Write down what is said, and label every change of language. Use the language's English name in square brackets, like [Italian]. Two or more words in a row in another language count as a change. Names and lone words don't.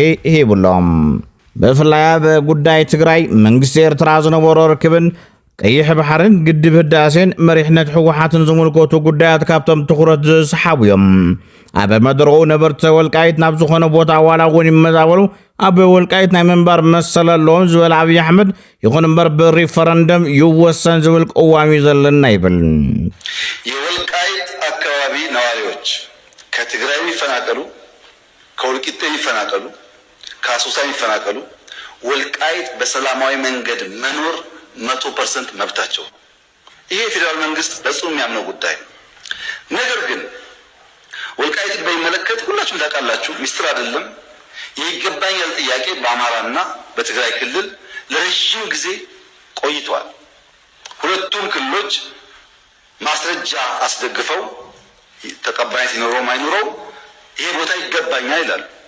[Tigrinya] ሂብሎም ብፍላይ ኣብ ጉዳይ ትግራይ መንግስቲ ኤርትራ ዝነበሮ ርክብን ቀይሕ ባሕርን ግድብ ህዳሴን መሪሕነት ሕወሓትን ዝምልከቱ ጉዳያት ካብቶም ትኹረት ዝስሓቡ እዮም ኣብ መድረኹ ነበርቲ ወልቃይት ናብ ዝኾነ ቦታ ዋላ እውን ይመዛበሉ ኣብ ወልቃይት ናይ መንባር መሰለ ኣለዎም ዝበል አብይ አሕመድ ይኹን እምበር በሪፈረንደም ይወሰን ዝብል ቅዋሚ ዘለና ይብል [Amharic] የወልቃይት አካባቢ ነዋሪዎች ከትግራይ ይፈናቀሉ ከወልቂጤ ይፈናቀሉ ከአሶሳ ይፈናቀሉ ወልቃይት በሰላማዊ መንገድ መኖር 100% መብታቸው ይሄ ፌደራል መንግስት በጽኑ የሚያምነው ጉዳይ ነገር ግን ወልቃይትን በሚመለከት ሁላችሁ ሁላችሁም ታውቃላችሁ፣ ሚስጥር አይደለም። የይገባኛል ጥያቄ በአማራና በትግራይ ክልል ለረጅም ጊዜ ቆይቷል። ሁለቱም ክልሎች ማስረጃ አስደግፈው ተቀባይነት ይኖረው ማይኖረው ይሄ ቦታ ይገባኛል ይላሉ።